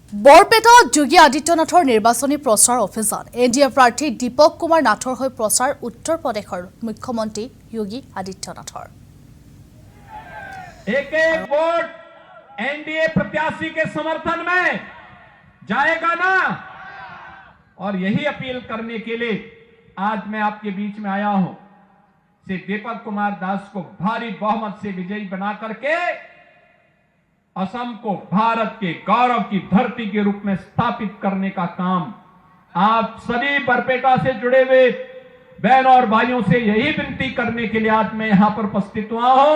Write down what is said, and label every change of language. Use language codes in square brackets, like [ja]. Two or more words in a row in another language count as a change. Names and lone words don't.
[as] বৰপেটাত যোগী আদিত্যনাথৰ নিৰ্বাচনী প্ৰচাৰ অভিযান এনডিএ প্ৰাৰ্থী দীপক কুমাৰ নাথৰ হৈ প্ৰচাৰ উত্তৰ প্ৰদেশৰ মুখ্যমন্ত্ৰী যোগী আদিত্যনাথৰ [hi] एक एक वोट एनडीए प्रत्याशी के समर्थन में जाएगा ना। और यही अपील करने के लिए आज मैं आपके बीच में आया हूं। श्री दीपक कुमार दास को भारी बहुमत से विजयी बना करके असम को भारत के गौरव की धरती के रूप में स्थापित करने का काम आप सभी बरपेटा से जुड़े हुए बहनों और भाइयों से यही विनती करने के लिए आज मैं यहां पर उपस्थित हुआ हूं।